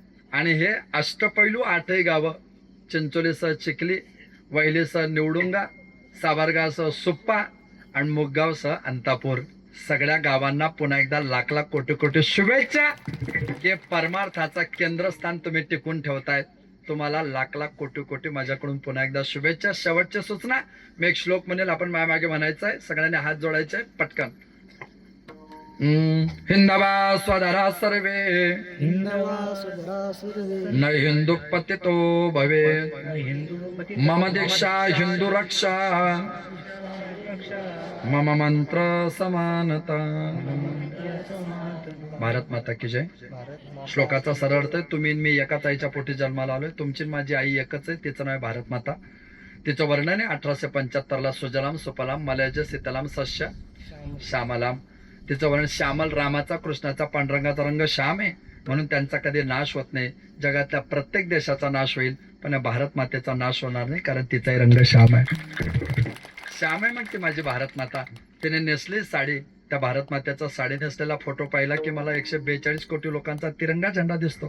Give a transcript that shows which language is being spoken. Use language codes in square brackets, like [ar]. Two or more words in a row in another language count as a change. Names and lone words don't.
[mr] आणि हे अष्टपैलू 8ही गावं, चिंचोलीसह चिखली, वैलीसह निवडुंगा, सावरगावसह सुप्पा आणि मुगगावसह अंतापूर, सगळ्या गावांना पुन्हा एकदा लाख लाख कोटी कोटी शुभेच्छा. हे परमार्थाचा केंद्रस्थान तुम्ही टिकून ठेवतायत, तुम्हाला लाख लाख कोटी कोटी माझ्याकडून पुन्हा एकदा शुभेच्छा. शेवटच्या सूचना मी एक श्लोक म्हणेल, आपण माझ्या मागे म्हणायचं आहे, सगळ्यांनी हात जोडायचे पटकन. [sa] हिंदवा स्वधरा सर्वे न हिंदू पतितो भवे, मम दीक्षा हिंदू रक्षा, मम मंत्र समानता. [hi] भारत माता की जय. [mr] श्लोकाचा सरळ अर्थ आहे, तुम्ही मी एकाच आईच्या पोटी जन्माला आलोय. तुमची माझी आई एकच आहे, तिचं नाव आहे भारत माता. तिचं वर्णन आहे 1875 [sa] सुजलाम सुफलाम मलयज शीतलाम सस्य श्यामलाम. [mr] तिचं वर्णन श्यामल, रामाचा कृष्णाचा पांडुरंगाचा रंग श्याम आहे, म्हणून त्यांचा कधी नाश होत नाही. जगातल्या प्रत्येक देशाचा नाश होईल पण या भारत मातेचा नाश होणार नाही, कारण तिचाही रंग श्याम आहे. श्याम आहे मग ती माझी भारत माता. तिने नेसली साडी, त्या भारत मातेचा साडी नेसलेला फोटो पाहिला की मला 142 कोटी लोकांचा तिरंगा झेंडा दिसतो.